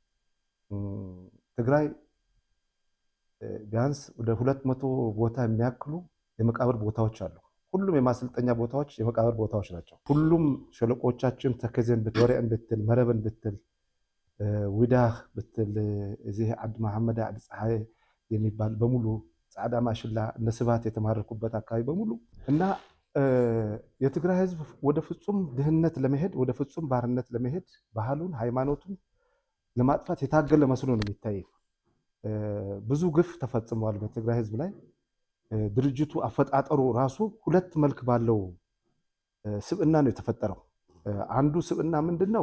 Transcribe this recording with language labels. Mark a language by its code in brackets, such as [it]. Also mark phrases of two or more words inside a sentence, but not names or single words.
[am] ትግራይ ቢያንስ ወደ 200 ቦታ የሚያክሉ የመቃብር ቦታዎች አሉ። ሁሉም የማሰልጠኛ ቦታዎች የመቃብር ቦታዎች ናቸው። ሁሉም ሸለቆቻችን ተከዜን ብትል፣ ወሬን ብትል፣ መረብን ብትል፣ ዊዳህ ብትል፣ እዚህ ዓዲ መሐመድ ዓዲ ፀሐይ የሚባል በሙሉ ጻዕዳ ማሽላ እነ ስባት የተማረኩበት አካባቢ በሙሉ እና የትግራይ ህዝብ ወደ ፍጹም ድህነት ለመሄድ ወደ ፍጹም ባርነት ለመሄድ ባህሉን ሃይማኖቱን ለማጥፋት የታገለ መስሎ ነው የሚታይ። ብዙ ግፍ ተፈጽሟል በትግራይ ህዝብ ላይ። ድርጅቱ አፈጣጠሩ ራሱ ሁለት መልክ ባለው ስብዕና ነው የተፈጠረው። አንዱ ስብዕና ምንድነው?